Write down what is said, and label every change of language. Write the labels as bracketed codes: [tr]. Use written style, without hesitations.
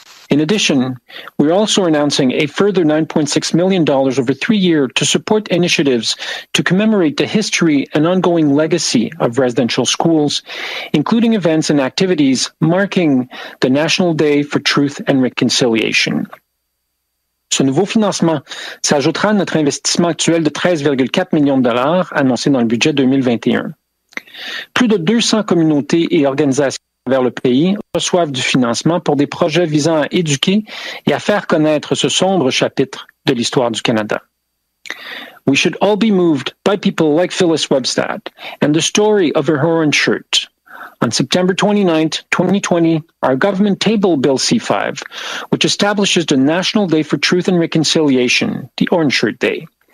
[en] In addition, we're also announcing a further $9.6 million over 3 years to support initiatives to commemorate the history and ongoing legacy of residential schools, including events and activities marking the National Day for Truth and Reconciliation. [fr] Ce nouveau financement s'ajoutera à notre investissement actuel de 13,4 millions de dollars annoncé dans le budget 2021. Plus de 200 communautés et organisations vers le pays reçoivent du financement pour des projets visant à éduquer et à faire connaître ce sombre chapitre de l'histoire du Canada. [en] We should all be moved by people like Phyllis Webstad and the story of her orange shirt. On September 29, 2020, our government tabled Bill C-5, which establishes the National Day for Truth and Reconciliation, the Orange Shirt Day.